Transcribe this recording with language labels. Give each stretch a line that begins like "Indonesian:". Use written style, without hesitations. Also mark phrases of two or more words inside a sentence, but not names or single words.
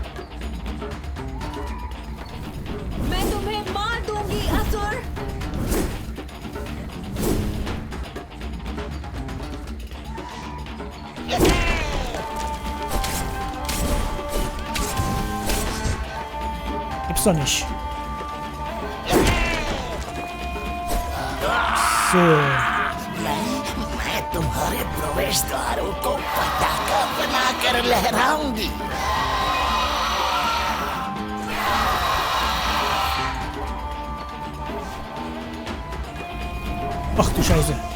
Hindi: मैं तुम्हें मार दूंगी असुर।
German: Gibt's doch nicht. So.
Hindi: मैं तुम्हारे प्रवेश द्वारों को पटाखा बनाकर लहराऊंगी।
German: Ach du Scheiße.